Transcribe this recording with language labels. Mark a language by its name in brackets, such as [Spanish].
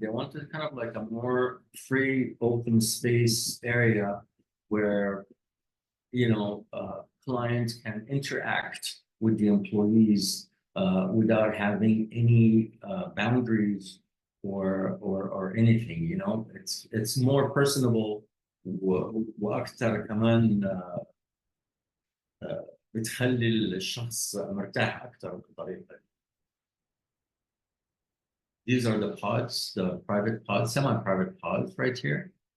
[English] They wanted kind of like a more free, open space area where, clients can interact with the employees without having any boundaries or anything. It's more personable [Arabic] وأكثر كمان بتخلي الشخص مرتاح أكثر بطريقة. [English] These are the pods, the private pods, semi-private pods right here.